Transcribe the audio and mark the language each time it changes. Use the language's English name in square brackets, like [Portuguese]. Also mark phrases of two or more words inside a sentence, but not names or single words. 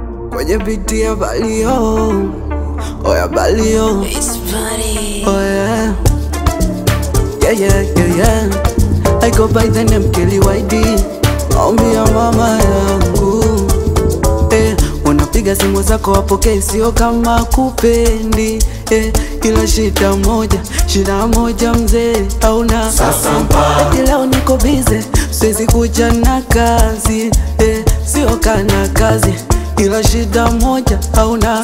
[Swahili] Kwenye biti ya Balio, oya Balio. [English] It's funny. Oh yeah. Yeah, yeah, yeah, yeah. I go by the name Kelly Y D. [Swahili] Maombi ya mama yangu. Eh, unapiga simu zako wapokee, sio kama kupendi. eh, ila shida moja, shida moja mzee, hauna. Sasa mpa. Eti leo niko busy, siwezi kuja na kazi, eh, sio kana kazi, ila shida moja, hauna.